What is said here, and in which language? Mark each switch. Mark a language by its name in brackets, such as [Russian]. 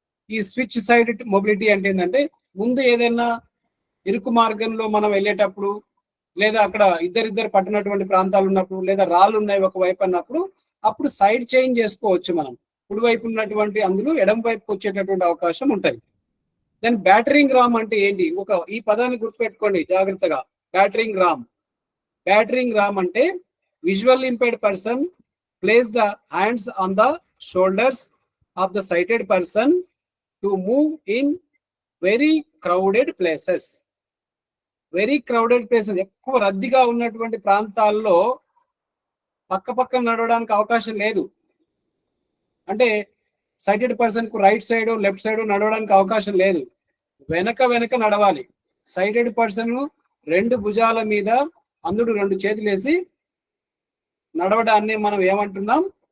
[Telugu] ఈ switch side mobility అంటే ఏంటంటే ముందు ఏదైనా ఇరుకు మార్గంలో మనం వెళ్ళేటప్పుడు, లేదా అక్కడ ఇద్దరిద్దరు పట్టినటువంటి ప్రాంతాలు ఉన్నప్పుడు, లేదా రాళ్ళు ఉన్నాయి ఒకవైపు అన్నప్పుడు, అప్పుడు సైడ్ చేంజ్ చేసుకోవచ్చు. మనం కుడివైపు ఉన్నటువంటి అందులో ఎడం వైపుకి వచ్చేటటువంటి అవకాశం ఉంటుంది. దెన్ బ్యాటరింగ్ రామ్ అంటే ఏంటి, ఈ పదాన్ని గుర్తుపెట్టుకోండి జాగ్రత్తగా. [English] Battering ram అంటే visual impaired person places the hands on the shoulders of the sighted person to move in very crowded places. Very crowded places, [Telugu] ఎక్కువ రద్దీగా ఉన్నటువంటి ప్రాంతాల్లో పక్క నడవడానికి అవకాశం లేదు. అంటే సైటెడ్ పర్సన్ కు రైట్ సైడ్ లెఫ్ట్ సైడ్ నడవడానికి అవకాశం లేదు. వెనక నడవాలి. సైటెడ్ పర్సన్ 2 భుజాల మీద అందుడు 2 చేతులు వేసి నడవడాన్ని మనం ఏమంటున్నాం?